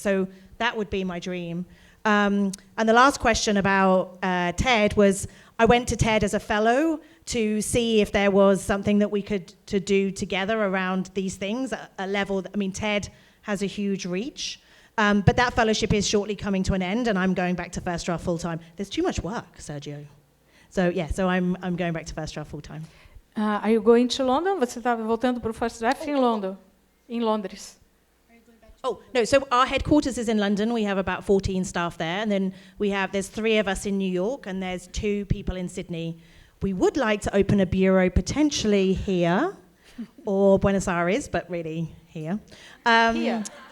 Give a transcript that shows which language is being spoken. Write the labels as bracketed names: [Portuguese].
[English] So that would be my dream. And the last question about TED was, I went to TED as a fellow to see if there was something that we could to do together around these things, a level that, I mean, TED has a huge reach, but that fellowship is shortly coming to an end, and I'm going back to First Draft full-time. There's too much work, Sergio. So yeah, so I'm going back to First Draft full-time. Are you going to London? [Portuguese] Você está voltando para o First Draft em London, em Londres? [English] Oh, no, so our headquarters is in London. We have about 14 staff there. And then there's 3 of us in New York, and there's 2 people in Sydney. We would like to open a bureau potentially here or Buenos Aires, but really here. Here?